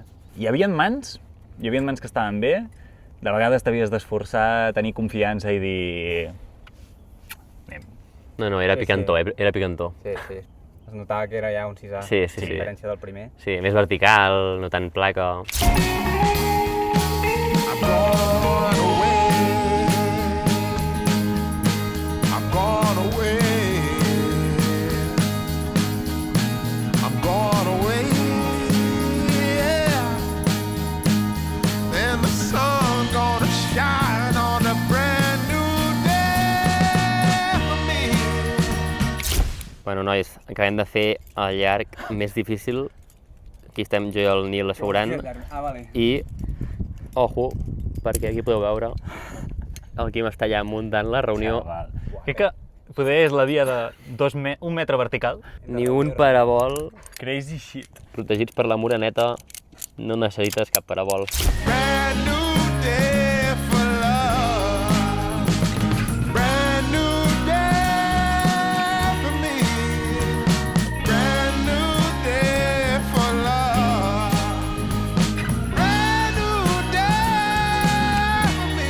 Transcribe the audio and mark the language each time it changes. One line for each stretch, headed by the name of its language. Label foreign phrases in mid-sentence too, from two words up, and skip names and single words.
Catalan: Hi havia mans que estaven bé. De vegades t'havies d'esforçar, tenir confiança i dir... Anem. No, era Sí, picantó, sí. era picantó. Sí, sí. Es notava que era ja un 6A. Sí, sí, A sí. diferència del primer. Sí, més vertical, no tan placa.
English: I'm gone away. I'm gone away. I'm gone away. Yeah. And the sun gonna shine on a brand new day for me.
Catalan: Bueno, nois, acabem de fer el llarg més difícil. Aquí estem jo i el Nil assegurant. Ah, vale. I, ojo, perquè aquí podeu veure el Quim està allà muntant la reunió. Crec que poder és la via de 1 metre vertical. Ni un parabol,
English: Crazy shit.
Catalan: protegits per la moreneta No necessites cap parabol.
English: Brand new day for love. Brand new day for me. Brand new day for love. Brand new day for me.